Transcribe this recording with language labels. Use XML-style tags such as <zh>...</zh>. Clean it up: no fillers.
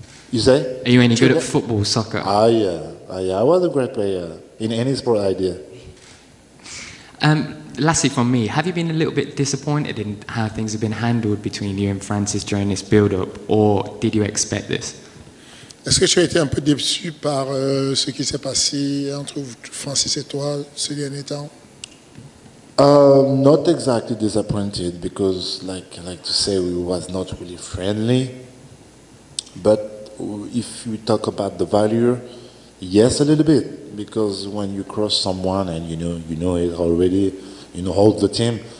<en>You say? Are you any good at football, soccer? Yeah. I was a great player in any sport I did. Lastly from me, have you been a little bit disappointed in how things have been handled between you and Francis during this build-up, or did you expect this?</en> <fr>Est-ce que tu as été un peu déçu par ce qui s'est passé entre Francis et toi ces derniers temps?</fr> <en>Not exactly disappointed because, like to say, we was not really friendly. But if we talk about the value, yes, a little bit, because when you cross someone and you know it already, you know all the team.</en>